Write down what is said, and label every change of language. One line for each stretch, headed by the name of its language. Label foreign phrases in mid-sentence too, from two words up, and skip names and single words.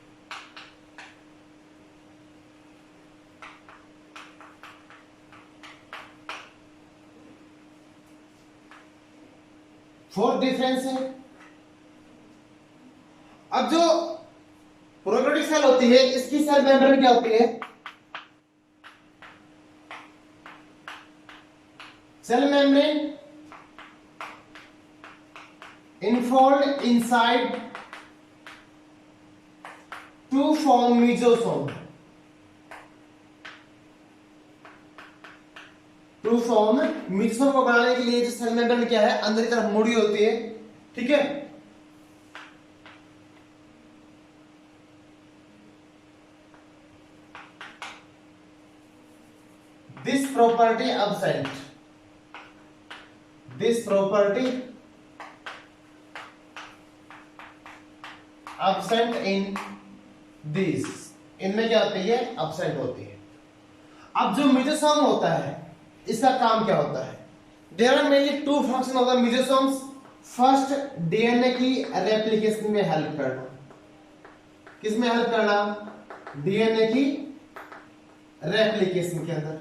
English: fourth difference
Hindi: है, अब जो
English: prokaryotic cell
Hindi: होती है इसकी
English: cell membrane
Hindi: क्या होती है?
English: cell membrane enfold inside to form mesosome, to form mesosome
Hindi: को बनाने के लिए जो
English: cell membrane क्या है?
Hindi: अंदर की तरफ मुड़ी होती है। ठीक है,
English: this property absent, this property absent in these,
Hindi: इनमें क्या होती है, absent होती है। अब जो मेसोसोम होता है इसका काम क्या होता है?
English: there are mainly two function of the mesosomes. First,
Hindi: डीएनए की रेप्लिकेशन में हेल्प करना। किसमें हेल्प करना? डीएनए की रेप्लिकेशन के अंदर।